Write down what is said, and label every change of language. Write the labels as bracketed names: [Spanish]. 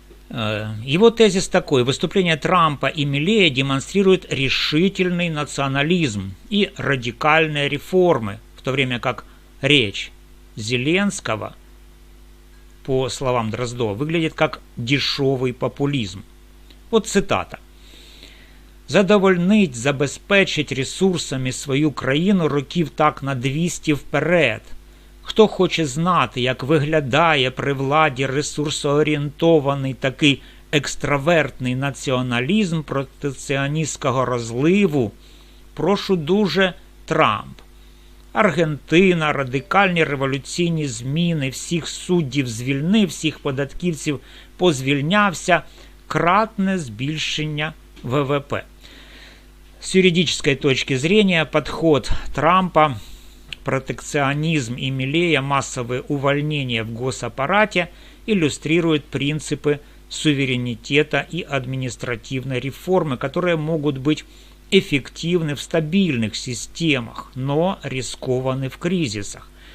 [Russian] Его тезис такой: выступление Трампа и Миллея демонстрирует решительный национализм и радикальные реформы, в то время как речь Зеленского, по словам Дроздова, выглядит как [Ukrainian] дешевий популізм. От цитата. «Задовольнить, забезпечить ресурсами свою країну років так на 200 вперед. Хто хоче знати, як виглядає при владі ресурсоорієнтований такий екстравертний націоналізм протекціоністського розливу, прошу дуже Трамп. Аргентина, радикальні революційні зміни, всіх суддів звільнив, всіх податківців позвільнявся, кратне збільшення ВВП». [Russian] С юридической точки зрения подход Трампа, протекционизм и Миллея, массовые увольнения в госаппарате иллюстрируют принципы суверенитета и административной реформы, которые могут быть эффективны в стабильных системах, но рискованы в кризисах.